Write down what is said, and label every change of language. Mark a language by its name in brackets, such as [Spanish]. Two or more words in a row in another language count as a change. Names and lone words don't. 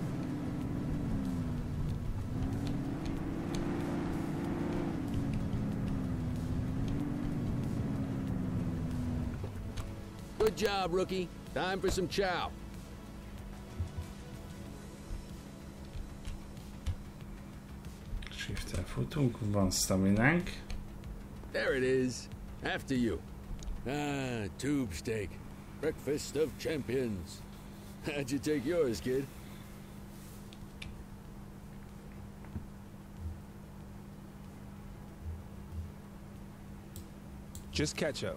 [English] Good job, rookie. Time for some chow. [Hungarian] Shift-tel futunk, van staminánk. [English] There it is. After you. Tube steak. Breakfast of champions. How'd you take yours, kid? Just ketchup.